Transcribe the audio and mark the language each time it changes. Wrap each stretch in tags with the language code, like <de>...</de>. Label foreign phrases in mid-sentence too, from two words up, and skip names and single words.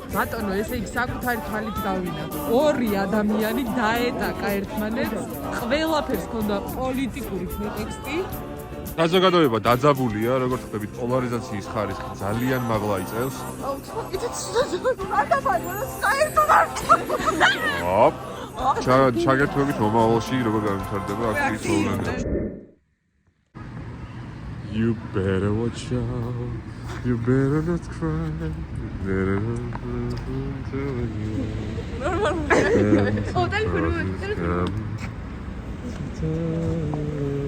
<ka>ბატონო, ესე იგი საკუთარი თვალით გავინახე. ორი ადამიანი დაეტაკა ერთმანეთს, ყველაფერს ჰქონდა პოლიტიკური პრეტექსტი. საზოგადოება დაძაბულია, როგორც ხვდებით, პოლარიზაციის ხარისხი ძალიან მაღლა იწევს. შაგერთვებით მომავალში როგორ გამვითარდება აქციის მოვლენა.</ka> <en>You better watch out. You better not cry. Better not do it. Oh,</en>